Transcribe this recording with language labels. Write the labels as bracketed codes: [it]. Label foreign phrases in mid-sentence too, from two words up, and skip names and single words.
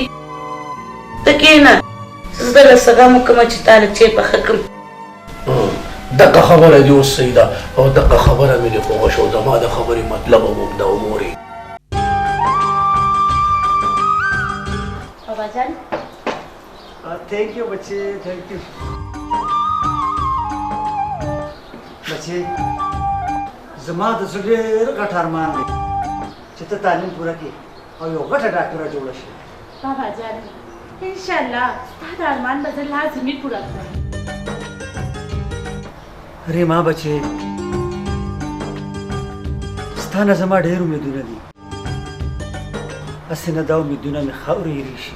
[ps] ته کښېنه زه له سګم وکړم چې تا له چای پخه کړم. دغه خبره دې اوس صحیح ده او دغه خبره مې دې خوښه شوه زما د خبرې مطلب هم همدا و مورې. بابا جان [ur] تھینک یو بچے تھینک یو بچے [ps] زما د زړه ډېر غټ ارمان دی چې ته تعلیم پوره کړې او یو غټه ډاکټره جوړه شې. بابا جان انشاءالله ستا د ارمان به زه لازمي پوره کړم. ارے ما بچې ستا نه زما ډېر امیدونه دي هسې نه دا امیدونه مې خاورې ایرې شي.